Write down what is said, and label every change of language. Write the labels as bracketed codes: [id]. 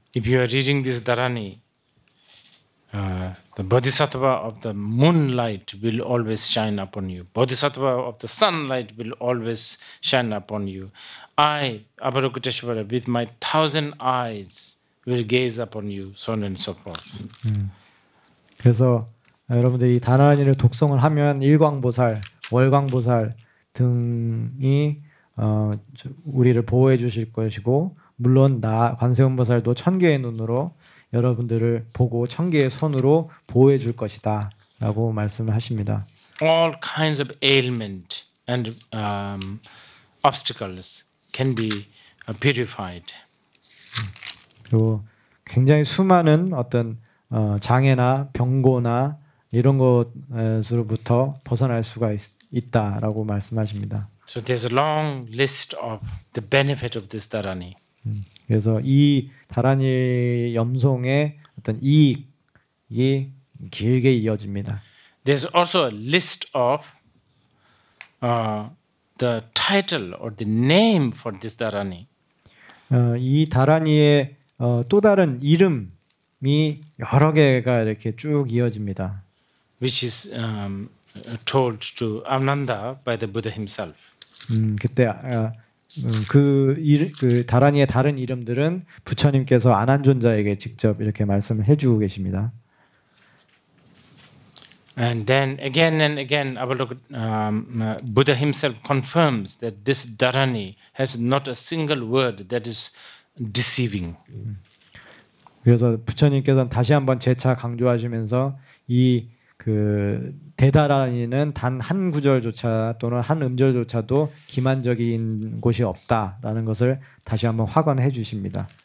[en] If you are reading this Dharani, the Bodhisattva of the moonlight will always shine upon you. Bodhisattva of the sunlight will always shine upon you. I, Avalokiteshvara, with my 1,000 eyes will gaze upon you, so on and so forth. [ko] 그래서 여러분들이 다란이를 독송을 하면 일광보살, 월광보살 등이 우리를 보호해 주실 것이고 물론 나 관세음보살도 1000개의 눈으로 여러분들을 보고 1000개의 손으로 보호해 줄 것이다 라고 말씀을 하십니다. [en] All kinds of ailment and obstacles can be purified. [ko] 그리고 굉장히 수많은 어떤 장애나 병고나 이런 것으로부터 벗어날 수가 있다라고 말씀하십니다. [en] So there's a long list of the benefit of this Dharani. [ko] 그래서 이 다란이 염송의 어떤 이익이 길게 이어집니다. [en] There's also a list of the title or the name for this Dharani. [ko] 이 다란이의 또 다른 이름이 여러 개가 이렇게 쭉 이어집니다. [en] Which is told to Ananda by the Buddha himself. [ko] 그때 그 다란이의 다른 이름들은 부처님께서 아난존자에게 직접 이렇게 말씀을 해주고 계십니다. [en] And then again and again, Buddha himself confirms that this Dharani has not a single word that is deceiving. [ko] 그래서 부처님께서는 다시 한번 재차 강조하시면서 이 그 대다란이는 단 한 구절조차 또는 한 음절조차도 기만적인 곳이 없다라는 것을 다시 한번 확언해 주십니다.